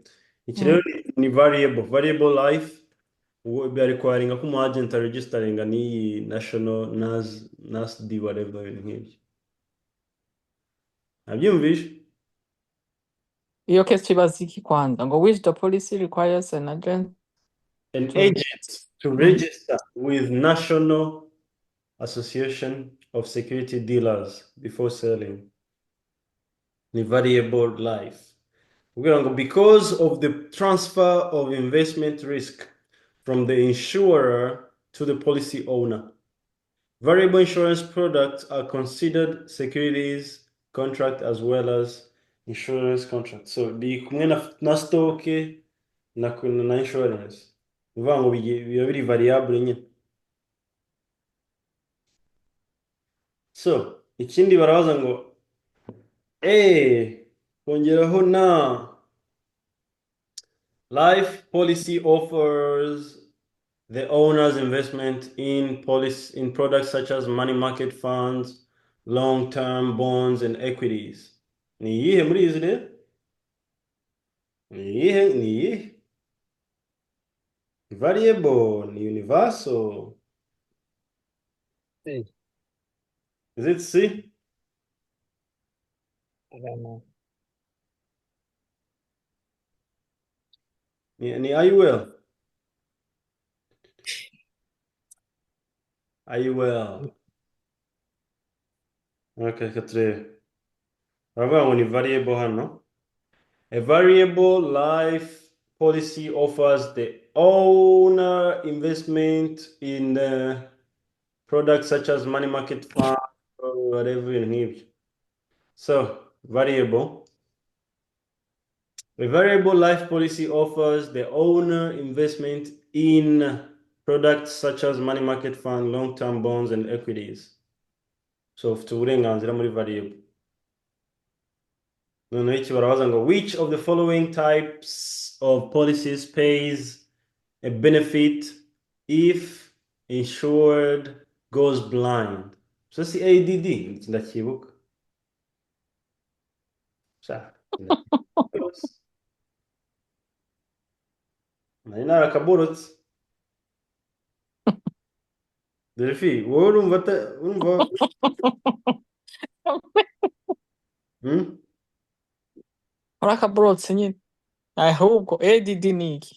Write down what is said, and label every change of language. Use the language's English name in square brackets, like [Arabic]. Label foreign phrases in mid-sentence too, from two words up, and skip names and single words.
[Kinyarwanda] Iki rero ni [English] variable life [Kinyarwanda] bari kwaringa ko umu agent registeringa n'iyi [English] national NASD whatever [Kinyarwanda] ibintu nk'ibyo. Nabyumvishe? Iyo case ibaza iki kwanza ngo [English] which the policy requires an agent An to agent to register with National Association of Security Dealers before selling. [Kinyarwanda] Ni [English] variable life. [Kinyarwanda] Kugira ngo [English] because of the transfer of investment risk from the insurer to the policy owner, variable insurance products are considered securities contract as well as insurance contract. [Kinyarwanda] So di kumwe na stock na insurance. Uvuga ngo biba biri variable nyine. So ikindi barabaza ngo kongeraho na [English] life policy offers the owner's investment in products such as money market funds, long-term bonds, and equities. [Kinyarwanda] Ni iyihe muri izi rero? Ni iyihe? Variable, ni universal. [English] C. Is it C? I don't know. [Kinyarwanda] Ni IUL. IUL. Okay, katurebe. Baravuga ngo ni variable hano. [English] A variable life policy offers the owner investment in products such as money market fund or whatever you need. So, variable. A variable life policy offers the owner investment in products such as money market fund, long-term bonds, and equities. So, [Kinyarwanda] ufite uburenganzira muri variable. Noneho iki barabaza ngo [English] which of the following types of policies pays a benefit if insured goes blind? [Kinyarwanda] So si ADD ndacyibuka. Nari narakaborotse. Delphi, wowe urumva urakaborotse nyine ahubwo ADD ni iki?